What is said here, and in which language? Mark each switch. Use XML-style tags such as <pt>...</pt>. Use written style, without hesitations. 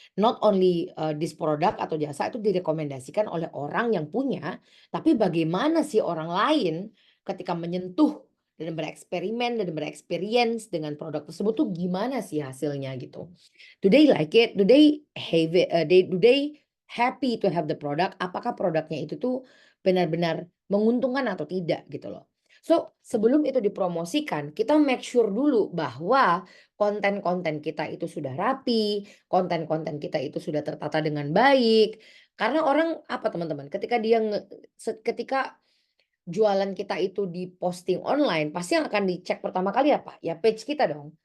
<en>Not only this product</en> <id>atau jasa itu direkomendasikan oleh orang yang punya, tapi bagaimana sih orang lain ketika menyentuh dan bereksperimen dan bereksperience dengan produk tersebut tuh gimana sih hasilnya gitu.</id> <en>Do they like it? Do they have it? Do they happy to have the product?</en> <id>Apakah produknya itu tuh benar-benar menguntungkan atau tidak gitu loh. So, sebelum itu dipromosikan, kita</id> <en>make sure</en> <id>dulu bahwa konten-konten kita itu sudah rapi, konten-konten kita itu sudah tertata dengan baik. Karena orang apa teman-teman, ketika ketika jualan kita itu diposting online, pasti yang akan dicek pertama kali apa? Ya page kita dong.</id>